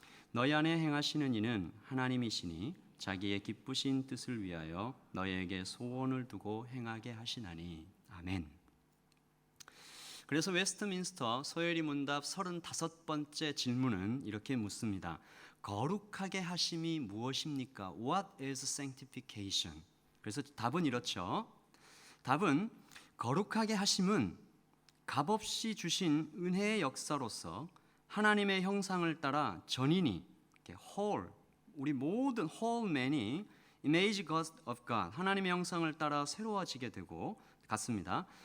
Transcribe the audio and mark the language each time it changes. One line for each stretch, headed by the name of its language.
Korean: 너희 안에 행하시는 이는 하나님이시니 자기의 기쁘신 뜻을 위하여 너희에게 소원을 두고 행하게 하시나니. 아멘. 그래서 웨스트민스터 소요리 문답 35번째 질문은 이렇게 묻습니다. 거룩하게 하심이 무엇입니까?
English: What is sanctification?
Korean: 그래서 답은 이렇죠. 답은 거룩하게 하심은 값없이 주신 은혜의 역사로서 하나님의 형상을 따라 전인이 whole, 우리 모든 whole man이 image of God, 하나님의 형상을 따라 새로워지게 되고 같습니다.